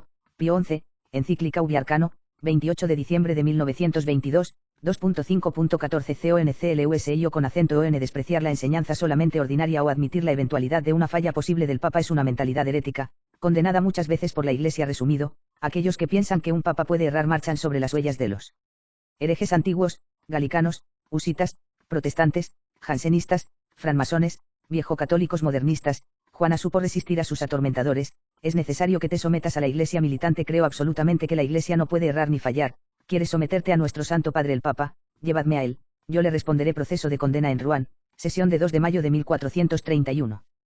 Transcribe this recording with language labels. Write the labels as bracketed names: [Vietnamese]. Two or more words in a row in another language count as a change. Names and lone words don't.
[Spanish] Pío XI, encíclica Ubi Arcano, 28 de diciembre de 1922, 2.5.14 CONCLUSIO con acento ON. Despreciar la enseñanza solamente ordinaria o admitir la eventualidad de una falla posible del Papa es una mentalidad herética, condenada muchas veces por la Iglesia. Resumido, aquellos que piensan que un Papa puede errar marchan sobre las huellas de los herejes antiguos, galicanos, husitas, protestantes, jansenistas, francmasones, viejocatólicos modernistas. Juana supo resistir a sus atormentadores, es necesario que te sometas a la Iglesia militante. Creo absolutamente que la Iglesia no puede errar ni fallar. ¿Quieres someterte a nuestro Santo Padre el Papa? Llevadme a él, yo le responderé. Proceso de condena en Rouen, sesión de 2 de mayo de 1431.